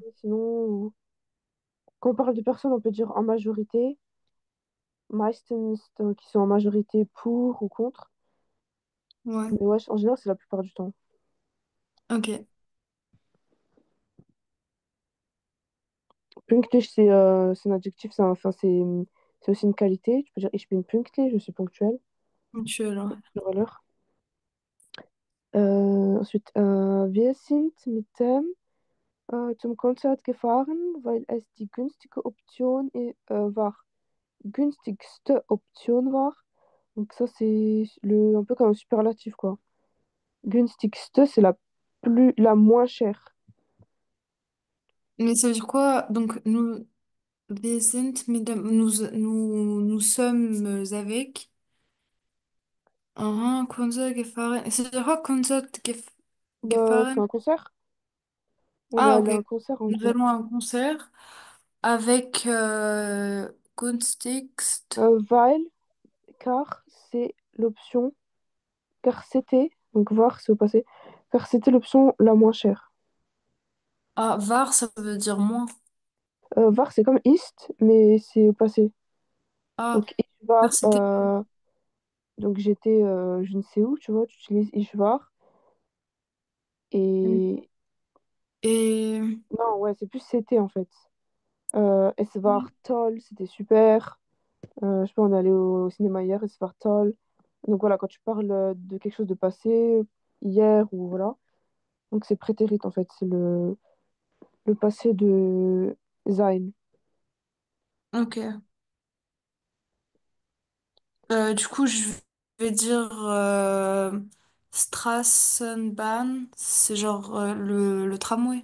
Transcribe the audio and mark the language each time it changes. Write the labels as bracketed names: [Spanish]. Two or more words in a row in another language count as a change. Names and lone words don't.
[French] sinon, quand on parle de personnes, on peut dire en majorité, meistens, donc ils sont en majorité pour ou contre. ouais. Mais ouais, en général, c'est la plupart du temps. Ok. Pünktlich, c'est un adjectif, enfin, c'est aussi une qualité. Tu peux dire [German] ich bin pünktlich, [French] je suis ponctuel, Ponctuel, ouais. toujours à l'heure. Ensuite, [German] wir sind mit dem zum Konzert gefahren, weil es die günstige Option war. Günstigste Option war. [French] Donc ça, c'est un peu comme un superlatif, quoi. Günstigste, c'est la moins chère. Mais ça veut dire quoi? Donc, [German] wir sind mit dem, [French] nous sommes avec un Concert gefahren. Ça veut dire quoi, Bah, c'est gefahren? un concert. On est Ah, allé ok. à un concert, en Nous gros. allons à un concert avec Kunstxt. Weil, car c'est l'option, car c'était, donc voir, c'est au passé, car c'était l'option la moins chère. Ah, var, ça veut dire moins. Var, c'est comme Ist, mais c'est au passé. Ah, Donc, [German] ich war, [French] var, c'était. donc j'étais je ne sais où, tu vois, tu utilises [German] ich war. [French] Et Et. non, ouais, c'est plus c'était en fait. [German] Es war toll, [French] c'était super. Je sais pas, on est allé au cinéma hier, [German] es war toll. [French] Donc voilà, quand tu parles de quelque chose de passé, hier ou voilà, donc c'est prétérit en fait, c'est le passé de sein. Ok. Du coup, je vais dire Straßenbahn, c'est genre le tramway.